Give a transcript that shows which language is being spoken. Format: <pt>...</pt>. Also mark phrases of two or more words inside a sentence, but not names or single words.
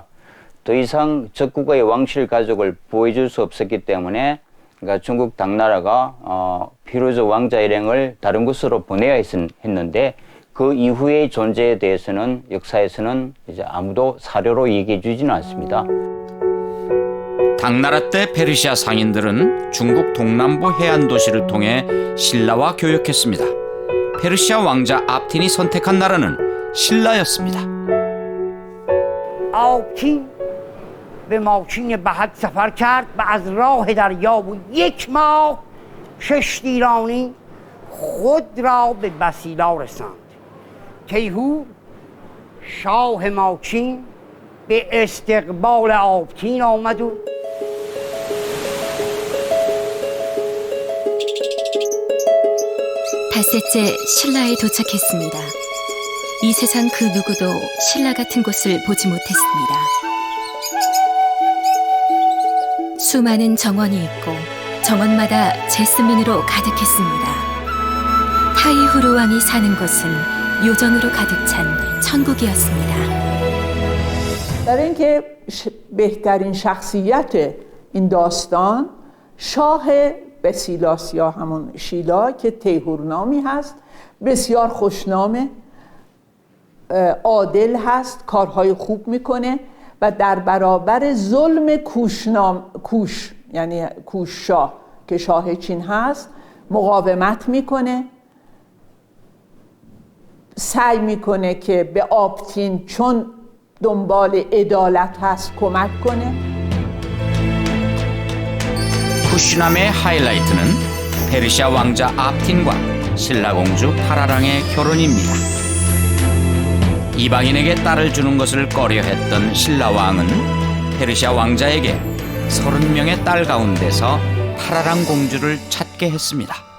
<ko>더 이상 적국의 왕실 가족을 보여줄 수 없었기 때문에 그러니까 중국 당나라가 피루즈 왕자 일행을 다른 곳으로 보내야 했는데 그 이후의 존재에 대해서는 역사에서는 이제 아무도 사료로 얘기해 주지는 않습니다. 당나라 때 페르시아 상인들은 중국 동남부 해안 도시를 통해 신라와 교역했습니다. 페르시아 왕자 압틴이 선택한 나라는 신라였습니다.</ko> <fa>آبتین به ماچین بهد سفر کرد و از راه دریا و 1 ماه کشتیرانی خود را به بسیلا رساند. تیهور شاه ماچین به استقبال آبتین آمد و</fa> <ko>닷새째 신라에 도착했습니다. 이 세상 그 누구도 신라 같은 곳을 보지 못했습니다. 수많은 정원이 있고 정원마다 제스민으로 가득했습니다. 타이후루 왕이 사는 곳은 요정으로 가득 찬 천국이었습니다.</ko> <fa>برای اینکه بهترین شخصیت این داستان شاه بسیلاس یا همون شیلا که تیهورنامی هست، بسیار خوشنامه، عادل هست، کارهای خوب میکنه و در برابر ظلم کوش یعنی کوش شاه که شاه چین هست مقاومت میکنه، سعی میکنه که به آبتین چون دنبال عدالت هست کمک کنه.</fa> <ko>쿠시남의 하이라이트는 페르시아 왕자 압틴과 신라 공주 파라랑의 결혼입니다. 이방인에게 딸을 주는 것을 꺼려했던 신라 왕은 페르시아 왕자에게 30명의 딸 가운데서 파라랑 공주를 찾게 했습니다.</ko>